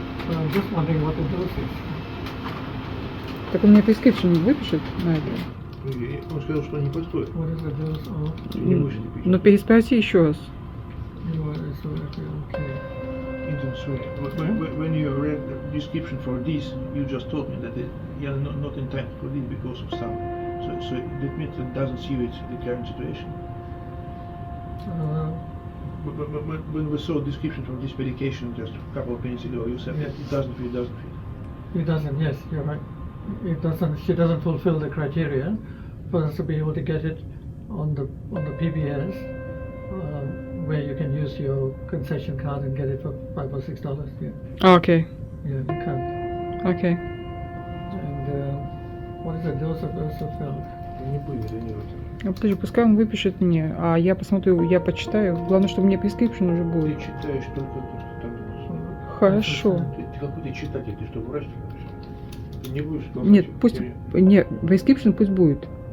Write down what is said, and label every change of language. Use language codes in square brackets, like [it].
[en] So I'm just wondering what the dose is. [ru] Так он мне prescription выпишет на это? Он сказал, что не подходит. [en] What is the dose of? [ru] Не больше 5. Ну переспроси еще раз. [en] When you read the description for this, you just told me that you are not in time for this because of some. So that means it doesn't suit the current situation. But when we saw description for this medication just a couple of minutes ago, you said yes. It doesn't fit. It doesn't. Yes, you're right. It doesn't. She doesn't fulfill the criteria for us to be able to get it on the PBS. Where you can use your concession card and get it for $5 or $6. Yeah. Okay. Yeah, you can't. Okay. And what is the dose of Ursofel? [ru] Не будет, не будет. Подожди, пускай он выпишет мне, а я посмотрю, я почитаю. Главное, чтобы мне prescription уже Ты будет. читаешь только то, что там написано. Хорошо. Ты какой ты читатель, ты что, врач? Ты не будешь говорить? Нет, пусть, нет, prescription пусть будет.